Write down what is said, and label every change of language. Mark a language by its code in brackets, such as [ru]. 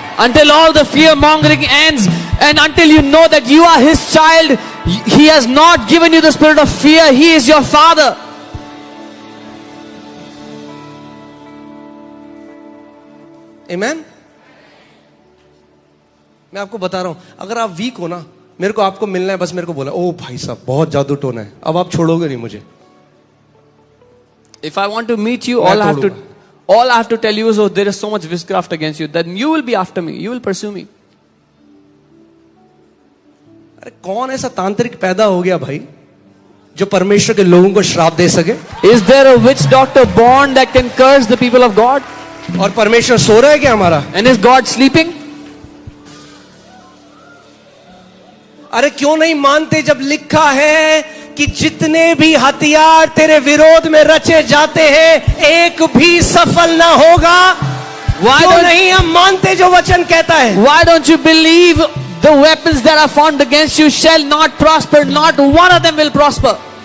[en] Until all the fear mongering ends, and until you know that you are his child, he has not given you the spirit of fear, he is your father. Amen? [hi] मैं आपको बता रहा हूं, अगर आप week हो ना, मेरे को आपको मिलना है, बस मेरे को बोला ओ भाई साहब बहुत जादू टोना है, अब आप छोड़ोगे नहीं मुझे। [en] If I want to meet you, all I have to tell you is, oh, there is so much witchcraft against you, then you will be after me, you will pursue me. [hi] अरे कौन ऐसा तांत्रिक पैदा हो गया भाई जो परमेश्वर के लोगों को श्राप दे सके? [en] Is there a witch doctor born that can curse the people of God? [hi] और परमेश्वर सो रहा है क्या हमारा? [en] And is God sleeping? [hi] अरे क्यों नहीं मानते जब लिखा है कि जितने भी हथियार तेरे विरोध में रचे जाते हैं एक भी सफल ना होगा? क्यों नहीं हम मानते जो वचन कहता है? [en] Why don't you believe the weapons that are formed against you shall not prosper, not one of them will prosper?